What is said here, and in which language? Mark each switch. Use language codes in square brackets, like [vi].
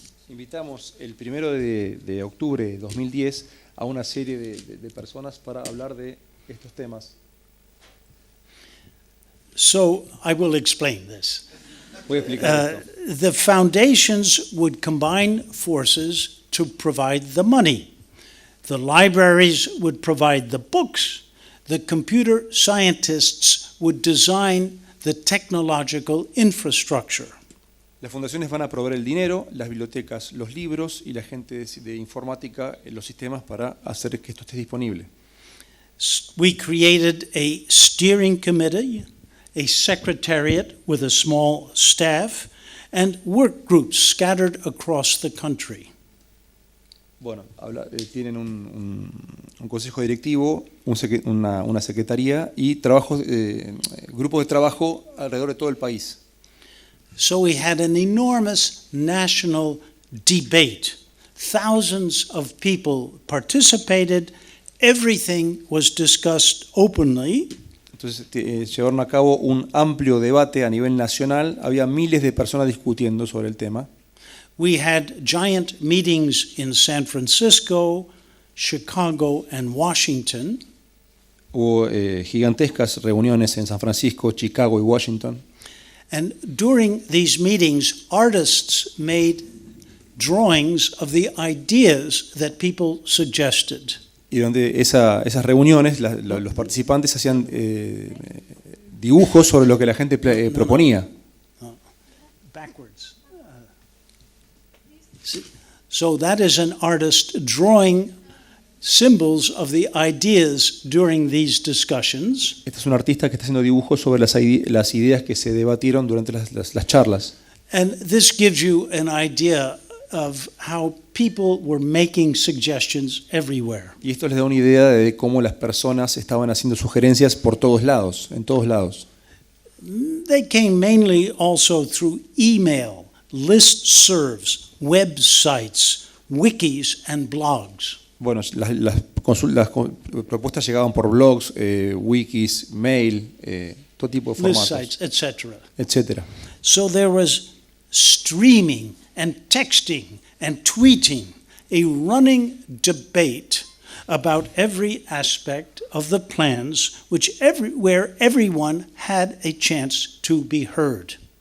[es] Invitamos el 1 de octubre de 2010 a una serie de personas para hablar de estos temas. [en] So I will explain this. [es] Voy a explicar esto. [en] The foundations would combine forces to provide the money. The libraries would provide the books. The computer scientists would design the technological infrastructure. [es] Las fundaciones van a proveer el dinero, las bibliotecas los libros y la gente de informática los sistemas para hacer que esto esté disponible. [en] We created a steering committee, a secretariat with a small staff, and work groups scattered across the country. [es] Bueno, tienen un consejo directivo, una secretaría y grupos de trabajo alrededor de todo el país. [en] So we had an enormous national debate. Thousands of people participated. Everything was discussed openly. [es] Entonces llevaron a cabo un amplio debate a nivel nacional. Había miles de personas discutiendo sobre el tema. [en] We had giant meetings in San Francisco, Chicago, and Washington. [es] Hubo gigantescas reuniones en San Francisco, Chicago y Washington. [en] And during these meetings, artists made drawings of the ideas that people suggested. [es] Y durante esas reuniones, los participantes hacían dibujos sobre lo que la gente proponía. [en] Backwards. So that is an artist drawing symbols of the ideas during these discussions. [es] Este es un artista que está haciendo dibujos sobre las ideas que se debatieron durante las charlas. [en] And this gives you an idea of how people were making suggestions everywhere. [es] Y esto les da una idea de cómo las personas estaban haciendo sugerencias por todos lados, en todos lados. [en] They came mainly also through email, listservs, websites, wikis, and blogs. [es] Bueno, las propuestas llegaban por blogs, wikis, mail, todo tipo de [en] List [es] formatos, [en] sites, etc. [es] etc. [en] So there was streaming and texting and tweeting, a running debate about every aspect of the plans, where everyone had a chance to be heard.